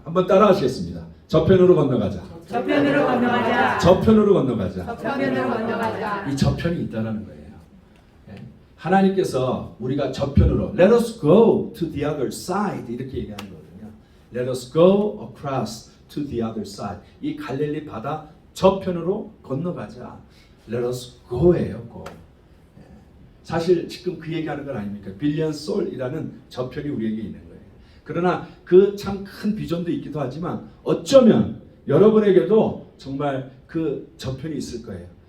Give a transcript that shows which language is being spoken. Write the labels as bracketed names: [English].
[Korean] 한번 따라하시겠습니다. 저편으로 건너가자. 저편으로 건너가자. 저편으로 건너가자. 저편으로 건너가자. 이 저편이 있다라는 거예요. 예. 하나님께서 우리가 저편으로 [English] Let us go to the other side [Korean] 이렇게 얘기하는 거거든요. [English] Let us go across to the other side. [Korean] 이 갈릴리 바다 저편으로 건너가자. [English] Let us go [Korean] 예요. go. 예. 사실 지금 그 얘기하는 건 아닙니까? 빌리언 솔이라는 저편이 우리에게 있는 거예요. 그러나 그 참 큰 비전도 있기도 하지만 어쩌면 여러분에게도 정말 그 저편이 있을 거예요.